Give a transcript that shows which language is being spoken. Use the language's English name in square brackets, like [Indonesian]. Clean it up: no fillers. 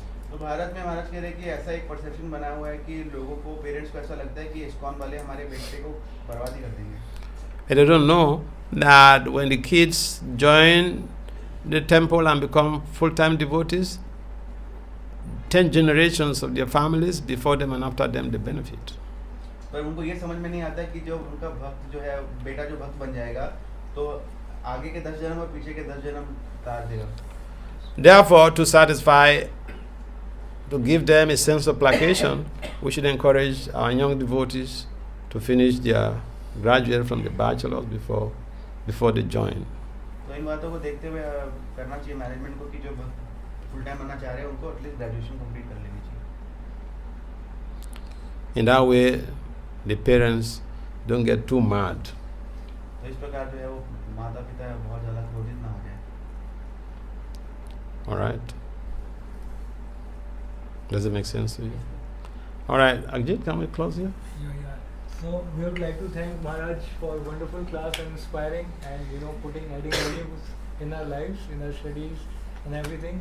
[Hindi] तो भारत में महाराज कह रहे हैं कि ऐसा एक परसेप्शन बना हुआ है कि लोगों को, पेरेंट्स को ऐसा लगता है कि ISKCON वाले हमारे बेटे को बर्बादी कर देंगे। [English] And they don't know that when the kids join the temple and become full-time devotees, 10 generations of their families before them and after them they benefit. [Hindi] पर उनको ये समझ में नहीं आता कि जो उनका भक्त जो है बेटा जो भक्त बन जाएगा तो आगे के 10 जन्म और पीछे के 10 जन्म तार देगा. [English] Therefore, to satisfy, to give them a sense of placation, we should encourage our young devotees to finish their graduate from the bachelor's before they join. [Hindi] तो इन बातों को देखते हुए करना चाहिए मैनेजमेंट को कि जो भक्त फुल टाइम बनना चाह रहे हैं उनको एटलीस्ट ग्रेजुएशन कंप्लीट कर लेनी चाहिए. [English] In that way, the parents don't get too mad. [Hindi] तो इस प्रकार जो है वो माता पिता बहुत ज़्यादा क्रोधित ना हो जाए. [English] All right? Does it make sense to you? All right, Ajit, can we close here? Yeah. So we would like to thank Maharaj for a wonderful class and inspiring and adding values in our lives, in our studies and everything.